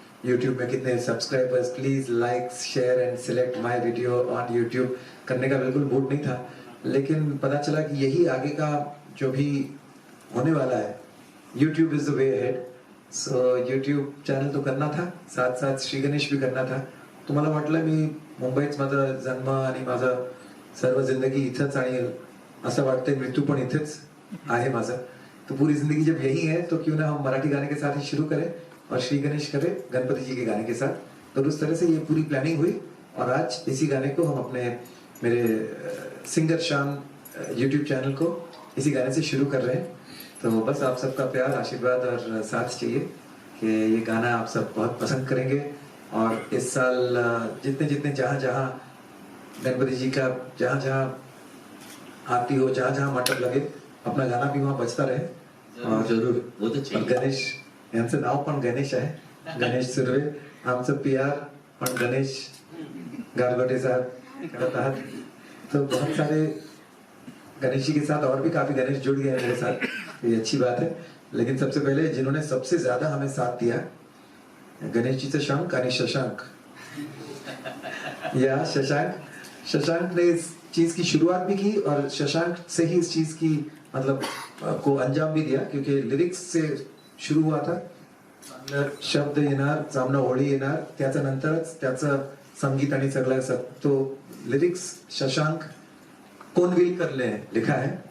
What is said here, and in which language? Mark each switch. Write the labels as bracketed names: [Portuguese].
[Hindi] YouTube में कितने subscribers, [English] please like share and select my video on YouTube [Hindi] करने का बिल्कुल मूड नहीं था. लेकिन पता चला कि यही आगे का जो भी होने वाला है, [English] YouTube is the way ahead. [Hindi] So YouTube channel तो करना था, साथ साथ श्री गणेश भी करना था. [Marathi] तो मला वाटलं मी मुंबईत माझा जन्म आणि माझा सर्व जिंदगी इथंच आणि असं वाटतंय मृत्यू पण इथेच आहे माझा. [Hindi] तो पूरी जिंदगी जब यही है तो क्यों ना हम मराठी गाने के साथ ही शुरू करें और श्री गणेश करें गणपति जी के गाने के साथ. तो उस तरह से ये पूरी प्लानिंग हुई और आज इसी गाने को हम अपने मेरे सिंगर शान यूट्यूब चैनल को इसी गाने से शुरू कर रहे हैं. तो बस आप सबका प्यार, आशीर्वाद और साथ चाहिए कि ये गाना आप सब बहुत पसंद करेंगे. और इस साल जितने जितने जहाँ जहाँ गणपति जी का जहाँ जहाँ आरती हो, जहाँ जहाँ मंडप लगे, अपना गाना भी वहाँ बजता रहे. और जरूर वो तो चाहिए. [Marathi] गणेश यांचं नाव पण गणेश आहे, गणेश सुर्वे. आमचं PR पण गणेश गारगोटे साहब करत आहात. [Hindi] तो बहुत सारे गणेश जी के साथ और भी काफी गणेश जुड़ गए हैं मेरे साथ, ये अच्छी बात है. लेकिन सबसे पहले जिन्होंने सबसे ज्यादा हमें साथ दिया, गणेश जी से शंख आणि शशांक. या शशांक ने इस चीज की शुरुआत भी की और शशांक से ही इस चीज की मतलब को अंजाम भी दिया, क्योंकि लिरिक्स से शुरू हुआ था. [Marathi] शब्द येणार, सामना ओळी येणार, त्याच्या नंतरच त्याचं संगीत आणि सगळं सब. [Hindi] तो लिरिक्स शशांक कोनविलकरने लिखा है.